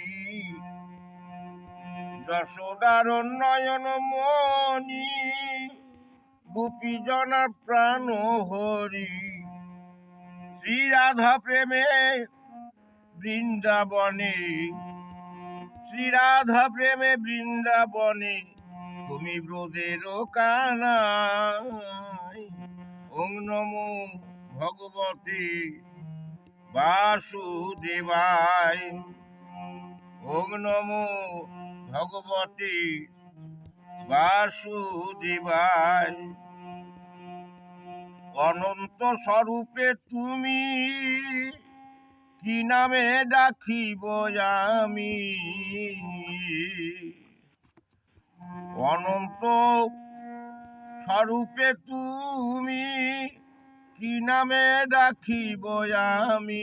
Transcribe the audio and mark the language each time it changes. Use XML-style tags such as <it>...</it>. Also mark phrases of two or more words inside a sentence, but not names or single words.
<bn>যশোদার নয়ন মণি গোপীজনার প্রাণ হরি। শ্রী রাধা প্রেমে বৃন্দাবনে, শ্রী রাধা প্রেমে বৃন্দাবনে তুমি ব্রজের কানাই।</bn> <sa>ওং নমো ভগবতে বাসুদেবায়। ওং নমো ভগবতে বাসুদেবায়।</sa> <bn>অনন্ত স্বরূপে তুমি কি নামে ডাকিব আমি। অনন্ত স্বরূপে তুমি কি নামে ডাকিব আমি।</bn>